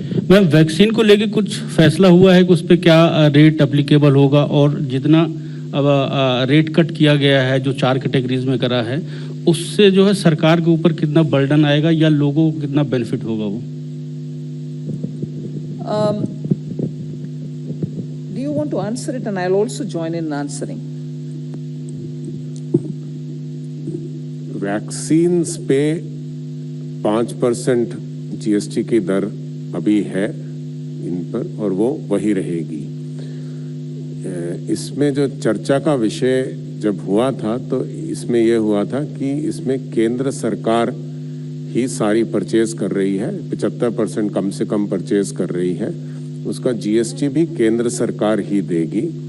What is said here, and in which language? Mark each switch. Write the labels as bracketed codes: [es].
[hi] Ma'am, vaccine को लेके कुछ फैसला हुआ है कि उस पर क्या रेट एप्लीकेबल होगा, और जितना अब रेट कट किया गया है जो 4 कैटेगरीज में करा है, उससे जो है सरकार के ऊपर कितना बर्डन आएगा या लोगों को कितना बेनिफिट होगा वो? [en] Do you want to answer it, and I'll also join in answering? [hi] Vaccines पे 5% GST की दर अभी है इन पर, और वो वही रहेगी। इसमें जो चर्चा का विषय जब हुआ था तो इसमें यह हुआ था कि इसमें केंद्र सरकार ही सारी परचेज कर रही है, 75% कम से कम परचेज कर रही है, उसका GST भी केंद्र सरकार ही देगी।